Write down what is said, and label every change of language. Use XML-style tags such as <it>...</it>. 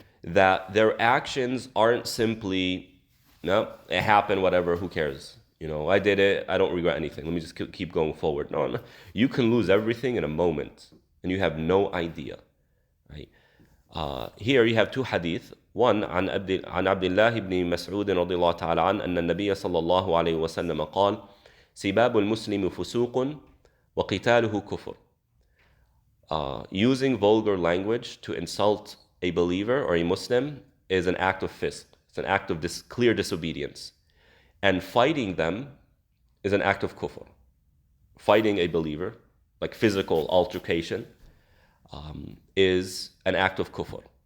<en>That their actions aren't simply, no, it happened, whatever, who cares? I did it, I don't regret anything. Let me just keep going forward. No. You can lose everything in a moment, and you have no idea. Right? Here you have two hadith. One,</en> <ar>عن عبد الله بن مسعود رضي الله تعالى عنه أن النبي صلى الله عليه وسلم قال سباب المسلم فسوق وقتاله كفر.</ar> <en>Using vulgar language to insult a believer or a Muslim is an act of fisq. It's an act of clear disobedience. And fighting them is an act of kufr. Fighting a believer, like physical altercation, is an act of kufr.</en>